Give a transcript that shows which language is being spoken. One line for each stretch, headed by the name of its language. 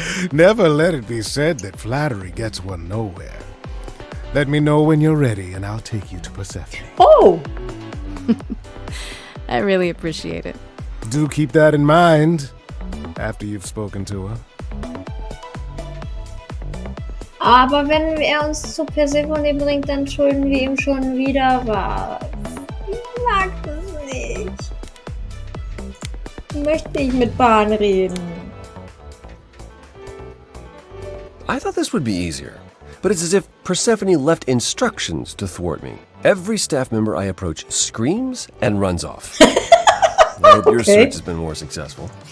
English: Never let it be said that flattery gets one nowhere. Let me know when you're ready and I'll take you to Persephone. Oh. I really appreciate it. Do keep that in mind after you've spoken to her.
German: Aber wenn er uns zu Persephone bringt, dann schulden wir ihm schon wieder was. Ich mag das nicht. Ich möchte nicht mit Bahn reden.
English: I thought this would be easier. But it's as if Persephone left instructions to thwart me. Every staff member I approach screams and runs off. I hope your search has been more successful.